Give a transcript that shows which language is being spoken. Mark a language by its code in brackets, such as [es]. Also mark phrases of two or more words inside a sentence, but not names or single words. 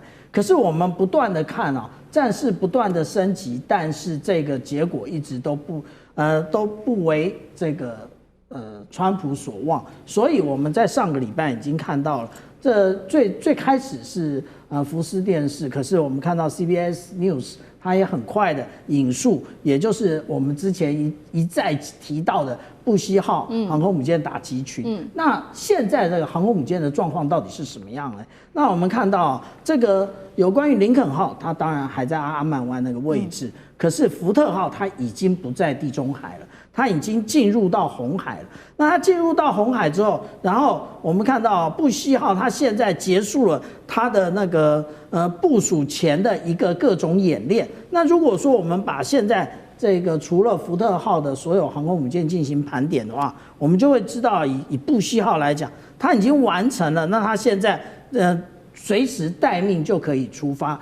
[zh] 可是我們不斷的看啊，戰事不斷的升級，但是這個結果一直都不為這個川普所望。所以我們在上個禮拜已經看到了，這最開始是福斯電視，可是我們看到 CBS News 它也很快的引述，也就是我們之前一再提到的布希號航空母艦打擊群。那現在這個航空母艦的狀況到底是什麼樣呢？那我們看到這個有關於林肯號，它當然還在阿曼灣那個位置，可是福特號它已經不在地中海了，它已經進入到紅海了。那它进入到紅海之後，然後我們看到布希號它現在結束了它的那個部署前的一個各種演練。那如果說我們把現在這個除了福特號的所有航空母艦進行盤點的話，我們就會知道以布希號來講，它已經完成了。那它現在隨時待命就可以出發。